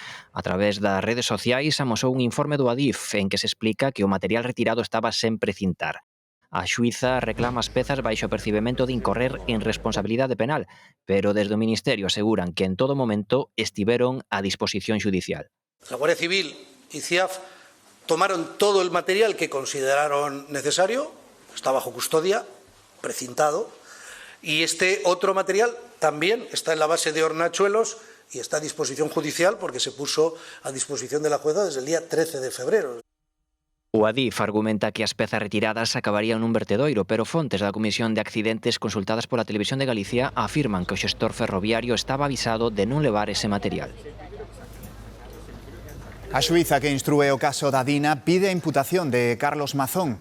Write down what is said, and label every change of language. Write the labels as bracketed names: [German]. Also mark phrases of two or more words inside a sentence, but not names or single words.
[Galician] A través das redes sociais amosou un informe do Adif en que se explica que o material retirado estaba sen precintar. A xuíza reclama as pezas baixo o percibimento de incorrer en responsabilidade penal, pero desde o Ministerio aseguran que en todo momento estiveron a disposición xudicial. [Spanish] La Guardia Civil y CIAF tomaron todo el material que consideraron necesario, está bajo custodia, precintado, Y este otro material también está en la base de Hornachuelos y está a disposición judicial porque se puso a disposición de la jueza desde el día 13 de febrero. [Galician] O Adif argumenta que as pezas retiradas acabarían nun vertedoiro, pero fontes da Comisión de Accidentes consultadas pola Televisión de Galicia afirman que o xestor ferroviario estaba avisado de non levar ese material. A xuíza que instrúe o caso da Dina pide a imputación de Carlos Mazón.